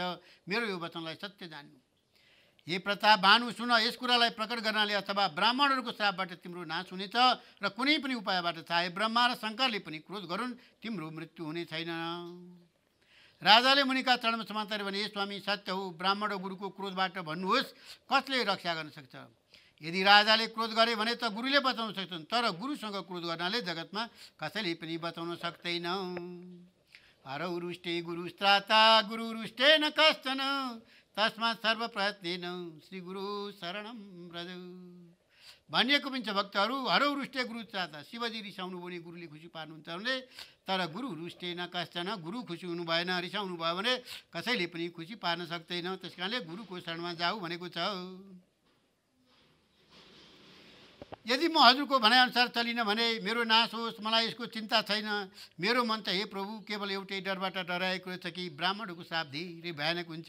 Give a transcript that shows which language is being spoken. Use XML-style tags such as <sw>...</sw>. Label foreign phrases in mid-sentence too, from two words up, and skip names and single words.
<ne>मेरो यो वचनलाई सत्य जान्नु। हे प्रताप भानु, सुन, यस कुरालाई प्रकट गर्नाले अथवा ब्राह्मणहरूको श्रापबाट तिम्रो नाश हुनेछ र कुनै पनि उपायबाट चाहे ब्रह्मा र शङ्करले पनि क्रोध गरून् तिम्रो मृत्यु हुने छैन। राजाले मुनिका चरणमा समातेर भने, हे स्वामी, सत्य हो, ब्राह्मण र गुरुको क्रोधबाट भन्नुहोस् कसले रक्षा गर्न सक्छ? यदि राजाले क्रोध गरे भने त गुरुले बचाउन सक्छन्, तर गुरुसँग क्रोध गर्नाले जगतमा कसैले पनि बचाउन सक्दैन।</ne> <sa>हरौ रुष्टे गुरुस्त्राता गुरु रुष्टे न कश्चन तस्मात् सर्व प्रयत्नेन श्री गुरु शरणम व्रज</sa> <ne>भनिएको पनि छ। भक्तहरू,</ne> <sa>हरौ रुष्टे गुरुस्त्राता,</sa> <ne>शिवजी रिसाउनु भने गुरुले खुसी पार्नुहुन्छ भने, तर</ne> <sa>गुरु रुष्टे न कश्चन,</sa> <ne>गुरु खुसी हुनु भएन, रिसाउनु भयो भने कसैले पनि खुसी पार्न सक्दैन। त्यस कारणले गुरुको शरणमा जाऊ भनेको छ। यदि म हजुरको भनाइअनुसार चलिनँ भने मेरो नाश होस्, मलाई यसको चिन्ता छैन। मेरो मन त हे प्रभु केवल एउटै डरबाट डराएको छ कि ब्राह्मणहरूको श्राप धेरै भयानक हुन्छ।</ne>